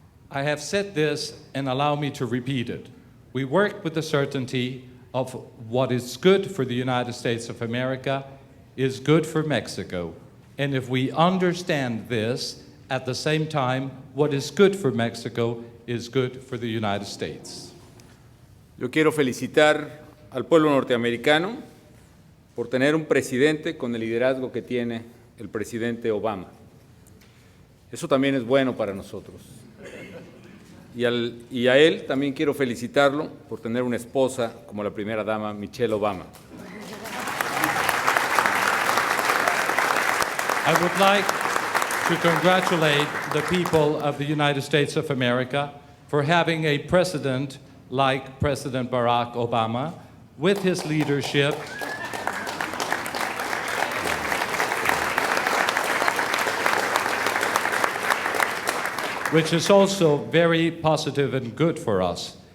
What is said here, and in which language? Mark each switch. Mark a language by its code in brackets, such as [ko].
[en] I have said this and allow me to repeat it. We work with the certainty of what is good for the United States of America is good for Mexico. And if we understand this, at the same time, what is good for Mexico is good for the United States. [es] Yo quiero felicitar al pueblo norteamericano por tener un presidente con el liderazgo que tiene el presidente Obama. Eso también es bueno para nosotros. Y a él también quiero felicitarlo por tener una esposa como la primera dama, Michelle Obama. [en] I would like to congratulate the people of the United States of America for having a president like President Barack Obama. With his leadership, which is also very positive and good for us.